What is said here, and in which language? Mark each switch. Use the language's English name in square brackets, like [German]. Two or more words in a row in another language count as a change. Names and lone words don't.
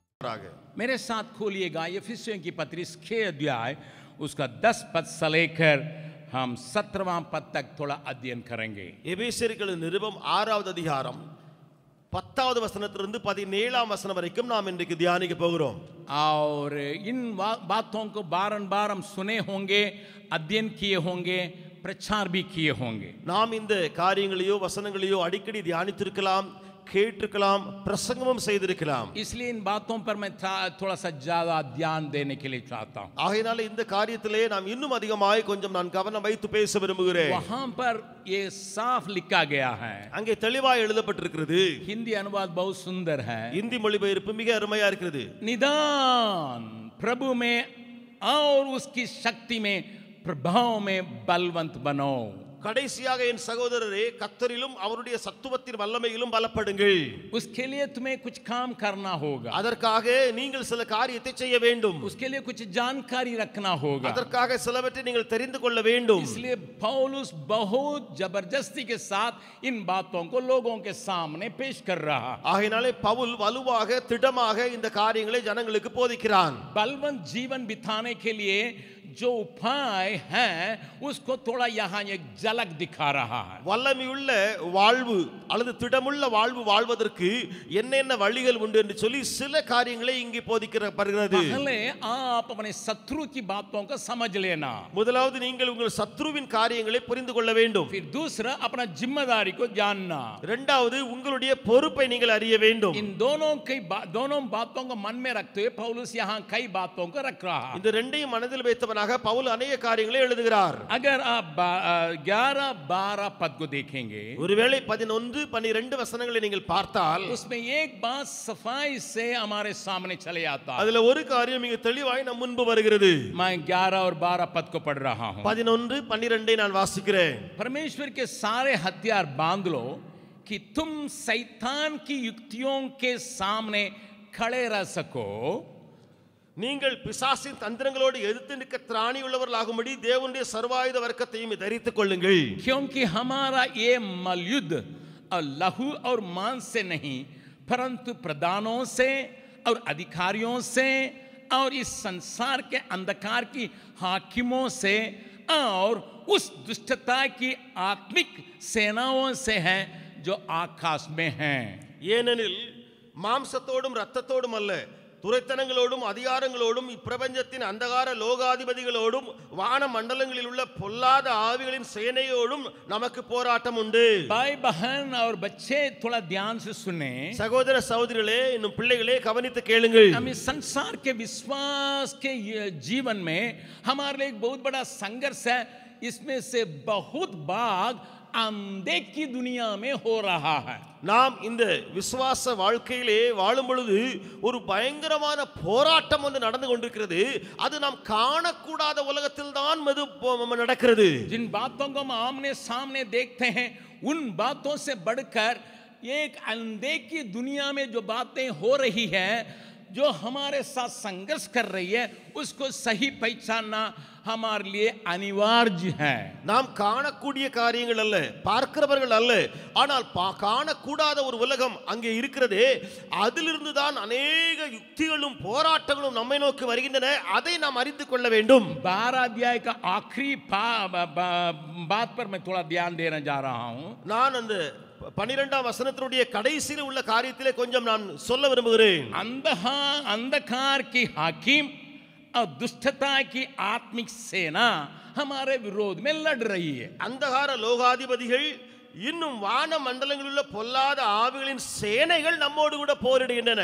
[Tamil] செய்வாராக. [Hindi] मेरे साथ खोलिएगा एफिसियों की पत्री 6 अध्याय उसका 10 पद से लेकर हम 17वां पद तक थोड़ा अध्ययन करेंगे. [Tamil] எபேசியர்களின் நிருபம் 6வது அதிகாரம் 10வது வசனத்திலிருந்து 17ஆம் வசனம் வரைக்கும் நாம் இன்றைக்கு தியானிக்க போகிறோம். [Hindi] और इन बातों को बारंबार हम सुने होंगे, अध्ययन किए होंगे, प्रचार भी किए होंगे. [Tamil] நாம் இந்த காரியங்களையோ வசனங்களையோ அடிக்கடி தியானித்திருக்கலாம், கேட்டிருக்கலாம், பிரசங்கமும் செய்திருக்கலாம். [Hindi] इसलिए इन बातों पर मैं थोड़ा सा ज्यादा ध्यान देने के लिए चाहता हूं. [Tamil] ஆகையால இந்த காரியத்திலே நாம் இன்னும் அதிகமாய் கொஞ்சம் நான் கவனம் வைத்து பேச விரும்புகிறேன். [Hindi] वहां पर ये साफ लिखा गया है, [Tamil] அங்கே தெளிவாய் எழுதப்பட்டிருக்கிறது. [Hindi] हिंदी अनुवाद बहुत सुंदर है. [Tamil] இந்தி மொழிபெயர்ப்பு மிக அருமையா இருக்கிறது. [Hindi] निदान प्रभु में और उसकी शक्ति में प्रभाव में बलवंत बनो. [Tamil] கடைசியாக என் சகோதரரே, கர்த்தரிலும் அவருடைய சத்துவத்தின் வல்லமையிலும் பலப்படுங்கள். [Hindi] उसके लिए तुम्हें कुछ काम करना होगा, [Tamil] அதற்காக நீங்கள் சில காரியத்தை செய்ய வேண்டும். [Hindi] उसके लिए कुछ जानकारी रखना होगा. [Tamil] அதற்காக சிலவற்றை நீங்கள் தெரிந்து கொள்ள வேண்டும். [Hindi] इसलिए पौलुस बहुत जबरदस्ती के साथ इन बातों को लोगों के सामने पेश कर रहा. [Tamil] ஆகையினாலே பவுல் வலுவாக திடமாக இந்த காரியங்களை ஜனங்களுக்கு போதிக்கிறான். [Hindi] बलवंत जीवन बिताने के लिए जो उपाय है उसको थोड़ा यहाँ एक झलक दिखा रहा है. [Tamil] வல்லமையுள்ள வாழ்வு அல்லது திடமுள்ள வாழ்வு வாழ்வதற்கு என்னென்ன வழிகள் உண்டு என்று சொல்லி சில காரியங்களை இங்கே போதிக்கப்படுகிறது. [Hindi] पहले आप अपने शत्रु की बातों को समझ लेना. [Tamil] முதலாவது நீங்கள் உங்கள் சத்ருவின் காரியங்களை புரிந்து கொள்ள வேண்டும். [Hindi] फिर दूसरा अपना जिम्मेदारी को जानना. [Tamil] இரண்டாவது உங்களுடைய பொறுப்பை நீங்கள் அறிய வேண்டும். [Hindi] इन दोनों बातों को मन में रखते हुए पौलुस यहाँ कई बातों को रख रहा है. [Tamil] இந்த ரெண்டையும் மனதில் வைத்தவனாக பவுல் अनेक காரியங்களை எழுதுகிறார். [Hindi] अगर आप 11-12 पद को देखेंगे, [Tamil] ஒருவேளை 11-12 வசனங்களை நீங்கள் பார்த்தால் [Hindi] उसमें एक बात सफाई से हमारे सामने चले आता है. [Tamil] அதுல ஒரு காரியம் மிக தெளிவாய் நம் முன்பு வருகிறது. [Hindi] मैं 11 और 12 पद को पढ़ रहा हूं. [Tamil] 11-12 நான் வாசிக்கிறேன். [Hindi] परमेश्वर के सारे हथियार बांध लो कि तुम शैतान की युक्तियों के सामने खड़े रह सको. [Tamil] நீங்கள் பிசாசின் தந்திரங்களோடு எதிர்த்து நிற்க திராணி உள்ளவர்களாகும்படி தேவனுடைய சர்வாயுத வர்க்கத்தையும் தரித்துக் கொள்ளுங்கள். [Hindi] क्योंकि हमारा ये मलयुद्ध और लहू और मांस से नहीं परंतु प्रधानों से और अधिकारियों से और इस संसार के अंधकार की हाकिमों से और उस दुष्टता की आत्मिक सेनाओं से है जो आकाश में हैं. [Tamil] ஏனெனில் மாம்சத்தோடும் இரத்தத்தோடும் அல்ல, துரைத்தனங்களோடும் அதிகாரங்களோடும் இப்பிரபஞ்சத்தின் அந்தகார லோகாதிபதிகளோடும் வான மண்டலங்களில் உள்ள பொல்லாத ஆவிகளின் சேனையோடும் நமக்கு போராட்டம் உண்டு. [Hindi] भाई बहन और बच्चे थोड़ा ध्यान से सुने. [Tamil] சகோதர சகோதரிகளே, இன்னும் பிள்ளைகளே கவனித்து கேளுங்கள். [Hindi] हम इस संसार के विश्वास के जीवन में हमारे लिए एक बहुत बड़ा संघर्ष है. इसमें से बहुत भाग अंधे की दुनिया में हो रहा है. [Tamil] நாம் இந்த விசுவாச வாழ்க்கையிலே வாழும் பொழுது ஒரு பயங்கரமான போராட்டம் வந்து நடந்து கொண்டிருக்கிறது. அது நாம் காணக்கூடாத உலகத்தில் தான் நடக்கிறது. [Hindi] जिन बातों को हम आमने सामने देखते हैं उन बातों से बढ़कर एक अंधे की दुनिया में जो बातें हो रही है, जो हमारे साथ संघर्ष कर रही है, उसको सही पहचानना हमारे लिए अनिवार्य है. [Tamil] நாம் காணக்கூடிய காரியங்கள் அல்ல, பார்க்கிறவர்கள் அல்ல, ஆனால் காணக்கூடாத ஒரு உலகம் அங்கே இருக்கிறதே, அதிலிருந்து தான் अनेक யுக்திகளும் போராட்டங்களும் நம்மை நோக்கி வருகின்றன. அதை நாம் அறிந்து கொள்ள வேண்டும். [Hindi] 12 अध्याय का आखिरी बात पर मैं थोड़ा ध्यान देना जा रहा हूं. [Tamil] நான் அந்த 12ஆம் வசனத்தினுடைய கடைசியில் உள்ள காரியத்திலே கொஞ்சம் நான் சொல்ல விரும்புகிறேன். [Hindi] अंधकार की हाकिम और दुष्टता की आत्मिक सेना हमारे विरोध में लड़ रही है. [Tamil] अंधकार லோகாதிபதிகள் இன்னும் வான மண்டலங்களில் உள்ள பொல்லாத ஆவிகளின் சேனைகள் நம்மோடு கூட போரிடுகின்றன.